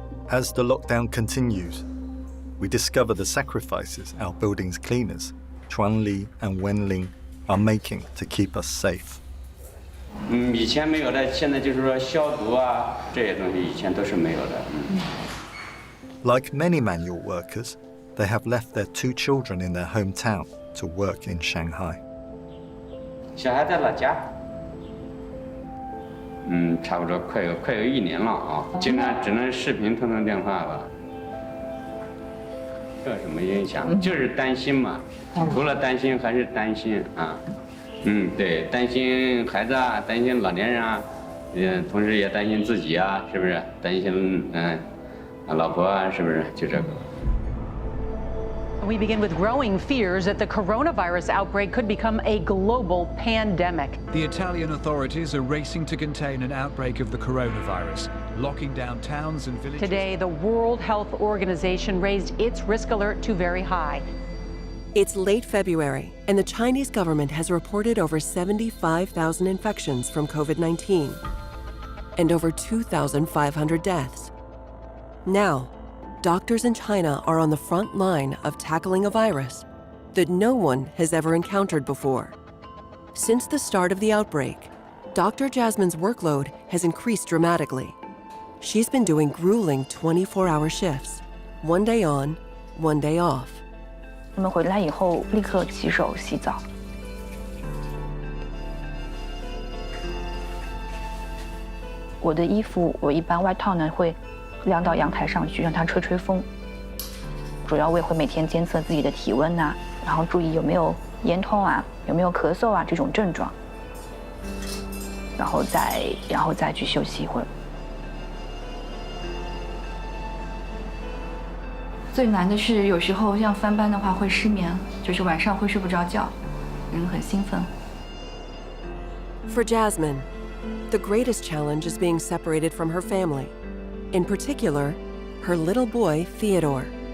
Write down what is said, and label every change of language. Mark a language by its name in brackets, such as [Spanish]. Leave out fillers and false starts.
[English] As the lockdown continues, we discover the sacrifices our building's cleaners, Chuanli and Wenling, are making to keep us safe. [Chinese] 以前没有的，现在就是说消毒啊，这些东西以前都是没有的。 [English] Like many manual workers, they have left their 2 children in their hometown to work in Shanghai. [Chinese] 小孩在老家，差不多快有1年了啊，经常只能视频通电话吧。这有什么影响？就是担心嘛，除了担心还是担心啊。对，担心孩子啊，担心老年人啊，同时也担心自己啊，是不是？担心老婆啊，是不是？就这个。 [English] We begin with growing fears that the coronavirus outbreak could become a global pandemic. The Italian authorities are racing to contain an outbreak of the coronavirus, locking down towns and villages. Today, the World Health Organization raised its risk alert to very high. It's late February, and the Chinese government has reported over 75,000 infections from COVID-19 and over 2,500 deaths. Now, doctors in China are on the front line of tackling a virus that no one has ever encountered before. Since the start of the outbreak, Dr. Jasmine's workload has increased dramatically. She's been doing grueling 24-hour shifts, 1 day on, 1 day off. [Chinese] 我们回来以后立刻洗手洗澡。我的衣服，我一般外套呢会晾到阳台上去，让它吹风。主要我也会每天监测自己的体温呐，然后注意有没有咽痛啊，有没有咳嗽啊这种症状，然后再去休息一会儿。最难的是有时候像翻班的话会失眠，就是晚上会睡不着觉，人很兴奋。 [English] For Jasmine, the greatest challenge is being separated from her family. In particular, her little boy, Theodore.